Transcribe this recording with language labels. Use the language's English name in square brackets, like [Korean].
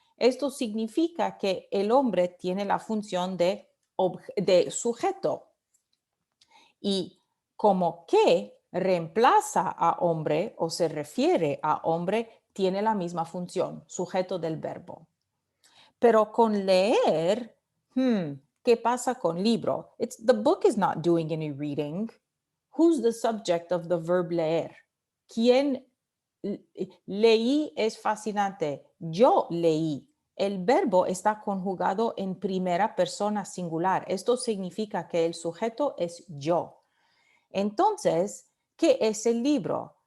[Spanish] Esto significa que el hombre tiene la función de sujeto y como que reemplaza a hombre o se refiere a hombre, tiene la misma función, sujeto del verbo. Pero con leer, ¿qué pasa con libro? [English] The book is not doing any reading. Who's the subject of the verb leer? [Spanish] ¿Quién leí es fascinante? Yo leí. El verbo está conjugado en primera persona singular. Esto significa que el sujeto es yo. Entonces, ¿qué es el libro?